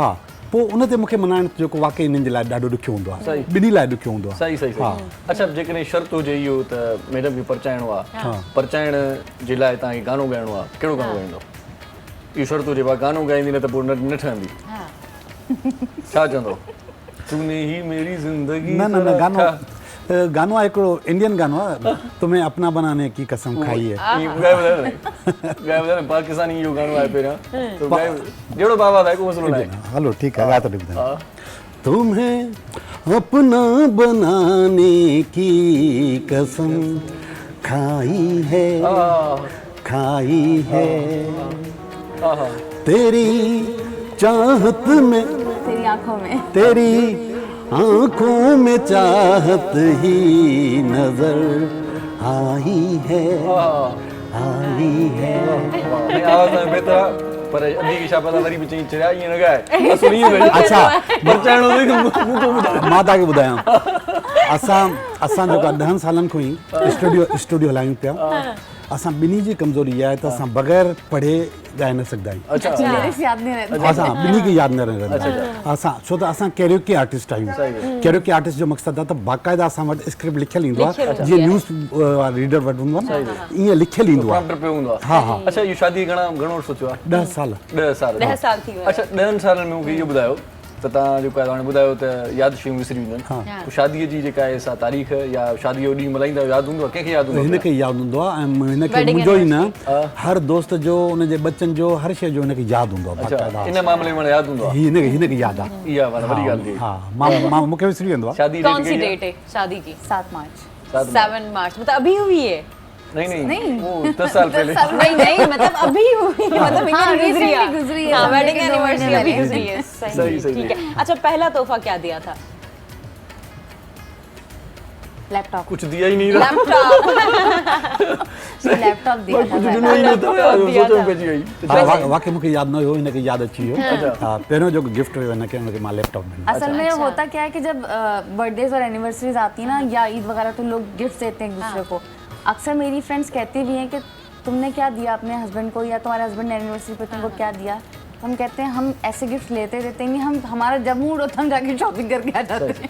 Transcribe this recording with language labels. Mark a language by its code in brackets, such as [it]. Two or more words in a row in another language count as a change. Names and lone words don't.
[sd] हा, पोइ उन ते मूंखे मनाइण जेको वाकई इन्हनि जे लाइ ॾाढो ॾुखियो हूंदो आहे, ॿिन्ही लाइ ॾुखियो हूंदो आहे। सही सही सही। अच्छा जेकॾहिं शर्त हुजे इहो त मैडम खे परचाइणो आहे, परचाइण जे लाइ तव्हांखे गानो ॻाइणो आहे, कहिड़ो गानो ॻाईंदो? इहो शर्त हुजे भाई गानो ॻाईंदी न त पोइ न ठहंदी, छा चवंदो? [hi] तूने ही मेरी ज़िंदगी [sd] न न न गानो आहे हिकिड़ो इंडियन गानो आहे, [hi] तुम्हें अपना बनाने की कसम खाई है। [sd] ॻाए ॿुधायो न पाकिस्तानी इहो गानो आहे पहिरियां त ॻाए जहिड़ो बाबा आहे को मसलो न आहे। [hi] हलो ठीक है, गा तो ॿुधायो। तुम्हें अपना बनाने की कसम खाई है तेरी चाहत में, तेरी आंखों में, तेरी आंखों में चाहत ही नजर आई है। नहीं आवाज़ में बेहतर पर अभी की [sd] छा पता वरी भी चई चढ़ाई न ॻाए असली में अच्छा परचाइणो हुई त मूं तो ॿुधायो। मां तव्हांखे ॿुधायां, असां जेको 10 सालनि खां ई स्टूडियो हलायूं पिया, असां ॿिन्ही जी कमज़ोरी इहा आहे त असां बग़ैर पढ़े ॻाए न सघंदा आहियूं। अच्छा [hi] लिरिक्स याद नहीं रहते। [sd] असां ॿिन्ही खे यादि न रहंदा असां, छो त असां [en] karaoke artist [sd] आहियूं। [en] karaoke artist [sd] जो मक़सदु आहे त बाक़ाइदा असां वटि स्क्रिप्ट लिखियलु ईंदो आहे, जीअं [en] news reader [sd] वटि हूंदो आहे न, ईअं लिखियलु ईंदो आहे। प्रॉम्प्टर पे हूंदो आहे। हा हा। अच्छा इहो शादी घणो अर्सो थियो आहे? 10 साल। 10 साल। 10 साल थी विया। अच्छा 10 सालनि में मूंखे इहो ॿुधायो त तव्हां जेको आहे हाणे ॿुधायो त यादि शयूं विसरी वेंदियूं आहिनि, पोइ शादीअ जी जेका आहे सा तारीख़ या शादी जो ॾींहुं मल्हाईंदा आहियो, यादि हूंदो आहे? कंहिंखे यादि हूंदो आहे? हिनखे यादि हूंदो आहे, ऐं हिनखे मुंहिंजो ई न हर दोस्त जो, उनजे बच्चनि जो, हर शइ जो हिनखे यादि हूंदो आहे। अच्छा इन मामले में यादि हूंदो आहे? हिनखे यादि आहे। इहा वॾी ॻाल्हि थी। हा मां मूंखे विसरी वेंदो आहे। शादी [hi] कौन सी डेट है शादी की? 7 मार्च। 7 मार्च मतलब अभी हुई है? नहीं वो 10 साल पहले। नहीं मतलब अभी हुई, मतलब हाँ, गुजरी है। recently गुजरी है। हाँ, समझे वेडिंग कि 2 एनिवर्सरी महीने अभी पहले। गुजरी है। सही, सही। ठीक है। अच्छा पहला तोहफा क्या दिया था? लैपटॉप। कुछ दिया ही नहीं रहा। लैपटॉप दिया था। कुछ [sd] ॾिनो ही न अथव यार, सोचो में पइजी वई। हा, वाकई मूंखे यादि न हुयो, हिनखे यादि अची वियो। हा पहिरियों जेको गिफ्ट हुयो हिनखे मां लैपटॉप ॾिनो। [hi] असल में होता क्या है कि जब बर्थडेज और एनिवर्सरीज आती है ना या ईद वगैरह, तो लोग गिफ्ट देते हैं एक दूसरे को। अक्सर मेरी फ्रेंड्स कहती भी हैं कि तुमने क्या दिया अपने हस्बैंड को, या तुम्हारे हस्बैंड ने एनिवर्सरी पे तुमको क्या दिया। हम कहते हैं हम ऐसे गिफ्ट लेते देते नहीं, हम हमारा जब मूड होता है हम जाके शॉपिंग करके आ जाते हैं।